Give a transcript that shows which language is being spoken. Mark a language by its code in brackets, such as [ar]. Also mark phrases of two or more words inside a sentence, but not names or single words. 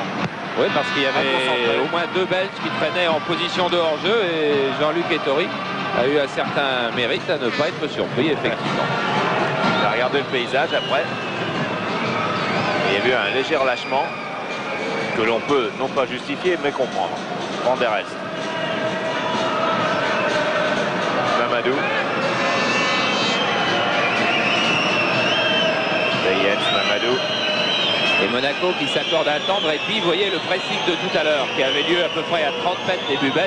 [fr] Oui, parce qu'il y avait au moins 2 Belges qui traînaient en position de hors-jeu, et Jean-Luc Ettori a eu un certain mérite à ne pas être surpris, effectivement. Il a regardé le paysage après. Il y a eu un léger relâchement que l'on peut non pas justifier, mais comprendre. Van der Elst. Mamadou. Bayens, Mamadou. Et Monaco qui s'accorde à attendre. Et puis, vous voyez le pressing de tout à l'heure qui avait lieu à peu près à 30 mètres début belge.